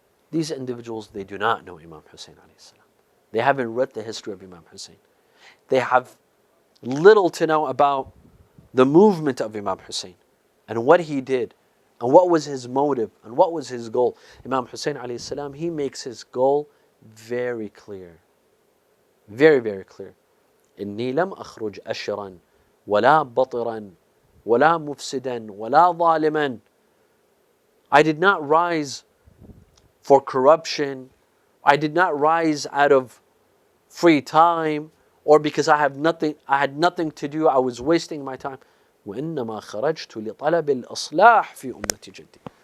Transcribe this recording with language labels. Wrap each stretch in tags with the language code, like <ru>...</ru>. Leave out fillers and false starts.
<en>These individuals, they do not know Imam Hussein alayhi salam. They haven't read the history of Imam Hussein. They have little to know about the movement of Imam Hussein and what he did and what was his motive and what was his goal. Imam Hussein alayhi salam, he makes his goal very clear. Very, very clear.</en> <ar>إني لم أخرج أشرا ولا بطرا ولا مفسدا ولا ظالما.</ar> <en>I did not rise for corruption. I did not rise out of free time or because I had nothing to do. I was wasting my time.</en> <ar>وإنما خرجت لطلب الإصلاح في أمة جدي.</ar>